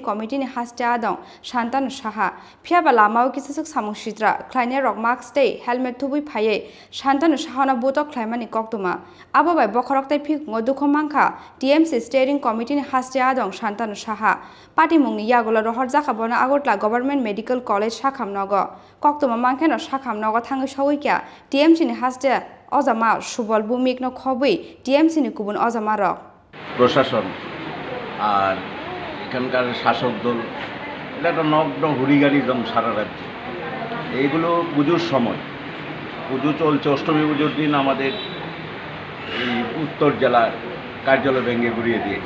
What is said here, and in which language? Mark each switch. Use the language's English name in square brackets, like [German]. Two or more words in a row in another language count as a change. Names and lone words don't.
[Kok Borok] कमिटिनि हास्टे आदं शान्तानु साहा फियाबा लामाव किसुसुक सामंसित्रा ख्लाइने रक मास्क तै हेलमेट थुबै फायै शान्तानु साहाना बोतक ख्लाइमानि कक्तमा आबोबाय बखरकताय फिक दुख मांखा टीएमसी स्टेयरिंग कमिटिनि हास्टे आदं शान्तानु साहा पाटिमुंनि यागल रहर जाखाबना आगरतला गभर्नमेंट मेडिकल कलेज साखामनग कक्तमा मांखेनो साखामनग थांङै सगैका टीएमसीनि हास्टे अजामा सुबल भूमिकनो खबै टीएमसीनि गुबुन अजामारक [Bangla] প্রশাসন আর এখানকার শাসক দল এটা একটা নগ্ন হুড়িগাড়িদম সারা রাজ্যে। এইগুলো পুজোর সময়, পুজো চলছে, অষ্টমী পুজোর দিন আমাদের এই উত্তর জেলার কার্যালয় ভেঙে ঘুরিয়ে দিয়েছে।